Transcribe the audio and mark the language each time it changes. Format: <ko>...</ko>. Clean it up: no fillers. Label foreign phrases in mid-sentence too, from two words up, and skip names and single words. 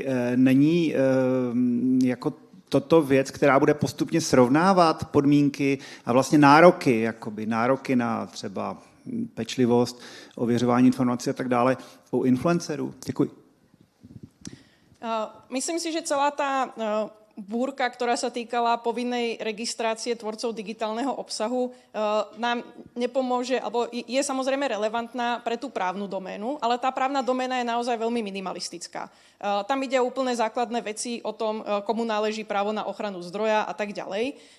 <cs>Není jako toto věc, která bude postupně srovnávat podmínky a vlastně nároky na třeba pečlivost, ověřování informací a tak dále u influencerů? Děkuji.</cs> <sk>Myslím si, že celá tá búrka, ktorá sa týkala povinnej registrácie tvorcov digitálneho obsahu, nám nepomôže, alebo je samozrejme relevantná pre tú právnu doménu, ale tá právna doména je naozaj veľmi minimalistická. Tam ide o úplne základné veci o tom, komu náleží právo na ochranu zdroja a tak ďalej.</sk>